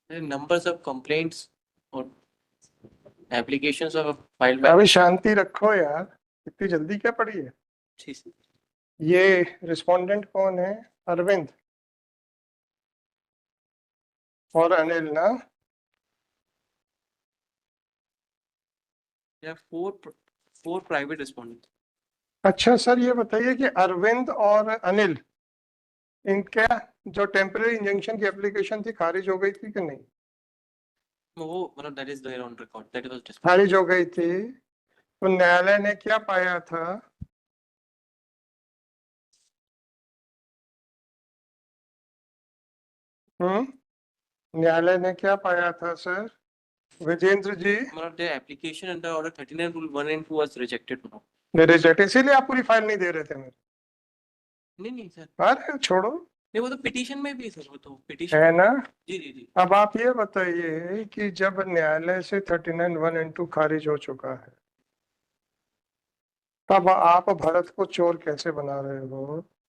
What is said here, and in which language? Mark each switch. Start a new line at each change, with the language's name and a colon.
English: Numbers of complaints
Hindi: और
English: applications of filed by
Hindi: अभी शांति रखो यार, इतनी जल्दी क्या पड़ी है? जी सर। ये रिस्पोंडेंट कौन है? अरविंद और अनिल ना?
English: There are four private respondents।
Hindi: अच्छा सर, ये बताइए कि अरविंद और अनिल, इनका जो टेम्पररी इंजंक्शन की एप्लीकेशन थी खारिज हो गई थी कि नहीं? वो मतलब
English: that is there on record, that was disputed।
Hindi: खारिज हो गई थी, तो न्यायालय ने क्या पाया था? न्यायालय ने क्या पाया था सर विजेंद्र जी? मतलब
English: the application under order 39 rule 1 and 2 was rejected now।
Hindi: Reject, इसीलिए आप पूरी फाइल नहीं दे रहे थे मेरे। नहीं सर, अरे छोड़ो, नहीं वो तो पिटीशन में भी है सर, वो तो है पिटीशन। ना। जी जी जी। अब आप ये बताइए कि जब न्यायालय से 39(1) खारिज हो चुका है, तब आप भरत को चोर कैसे बना रहे हो?